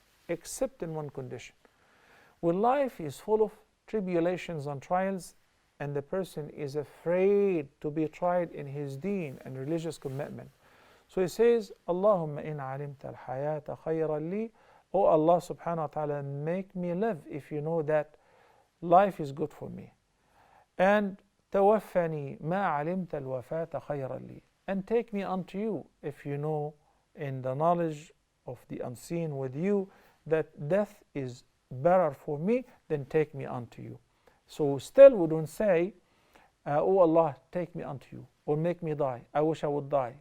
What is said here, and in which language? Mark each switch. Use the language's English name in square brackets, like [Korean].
[English] Except in one condition. When life is full of tribulations and trials, and the person is afraid to be tried in his deen and religious commitment. So he says, [Arabic] Allahumma in alimta al-hayata khayran li [English] Oh Allah subhanahu wa ta'ala, make me live if you know that life is good for me. [Arabic] And توفني ما علمت الوفاة خيرا لي. [English] And take me unto you if you know in the knowledge of the unseen with you that death is better for me, then take me unto you. So still we don't say, oh Allah, take me unto you, or make me die. I wish I would die.